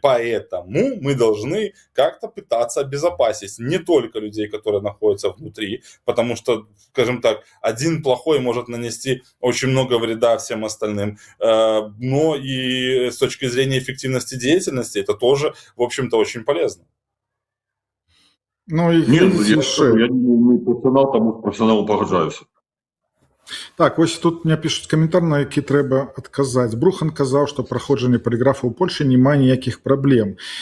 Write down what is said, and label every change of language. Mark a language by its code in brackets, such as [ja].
[ru] Поэтому мы должны как-то пытаться обезопасить не только людей, которые находятся внутри, потому что, скажем так, один плохой может нанести очень много вреда всем остальным, но и с точки зрения эффективности деятельности это тоже, в общем-то, очень полезно. [uk] Ну і Ні, ну, я ще. не професіонал, тому з професіоналом погоджаюся. [be] Так, ось тут [ru] мне пишут [be] каментар, на які трэба адказаць. Брухан казаў, што праходжанне паліграфу ў Польшы не мае ніякіх праблем.